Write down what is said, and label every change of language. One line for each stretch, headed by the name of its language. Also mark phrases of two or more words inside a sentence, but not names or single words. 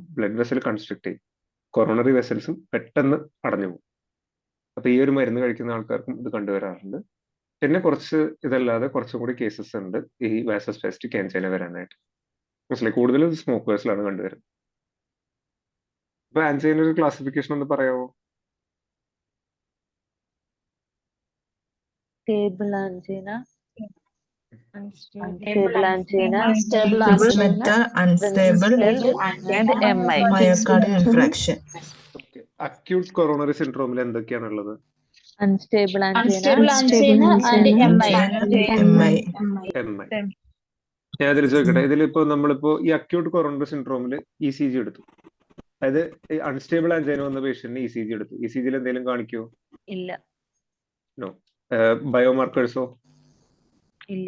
English: blood vessel constrict
Malayalam: ചെയ്യും,
English: coronary vessels
Malayalam: പെട്ടെന്ന് അടഞ്ഞു പോകും. അപ്പൊ ഈ ഒരു മരുന്ന് കഴിക്കുന്ന ആൾക്കാർക്കും ഇത് കണ്ടുവരാറുണ്ട്. പിന്നെ കുറച്ച് ഇതല്ലാതെ കുറച്ചും കൂടി കേസസ് ഉണ്ട് ഈ
English: vasospastic angina
Malayalam: വരാനായിട്ട്. മനസ്സിലായി? കൂടുതലും സ്മോക്കേഴ്സിലാണ് കണ്ടുവരുന്നത്. അപ്പൊ ആൻജൈന ഒരു ക്ലാസിഫിക്കേഷൻ ഒന്ന് പറയാമോ?
English: Stable angina, Unstable angina, Unstable Metal, unstable, and MI. myocardial infarction. acute coronary syndrome
Malayalam: എന്തൊക്കെയാണ് ഉള്ളത്?
English: Unstable Unstable angina, angina and MI. MI.
Malayalam: ഞാൻ ഇതിൽ ചോദിക്കട്ടെ, ഇതിലിപ്പോ നമ്മളിപ്പോ ഈ
English: acute coronary syndrome
Malayalam: ECG എടുത്തു, അതായത്
English: unstable angina
Malayalam: വന്ന പേഷ്യന്റിന് ECG എടുത്തു. ECGയിൽ എന്തെങ്കിലും കാണിക്കുമോ? ഇല്ല. നോ. ബയോമാർക്കേഴ്സോ? ഇല്ല.